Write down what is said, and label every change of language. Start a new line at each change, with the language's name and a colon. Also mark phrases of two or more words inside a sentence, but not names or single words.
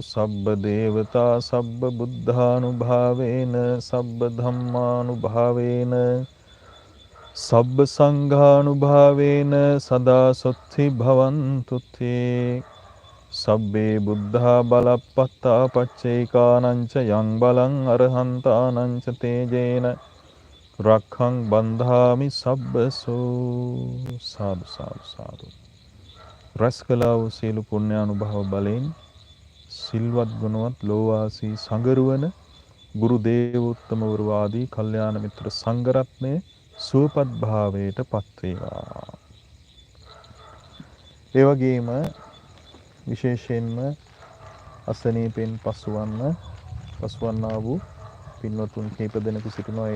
Pali: සබ්බ දේවතා සබ්බ බුද්ධානුභාවේන සබ්බ ධම්මානුභාවේන සබ්බ සංඝානුභාවේන සදා සොත්ථි භවන්තු තේ සබ්බේ බුද්ධා බලප්පත්තා පච්චේකානං ච යං බලං අරහන්තානං ච තේජේන රක්ඛං බන්ධාමි සබ්බසෝ
Sinhala: සාදු සාදු සාදු රැස් කළා වූ සියලු පුණ්‍යානුභව බලයෙන් සිල්වත් ගුණවත් ලෝවාසී සංගරුවන ගුරු දේවෝත්තමවරු ආදී කල්යාණ මිත්‍ර සංඝරත්නය සුවපත් භාවයට පත් වේවා. ඒ වගේම විශේෂයෙන්ම අසනීපෙන් පසුවන්නා වූ පින්වතුන් කීප දෙනෙකු සිටිනවා.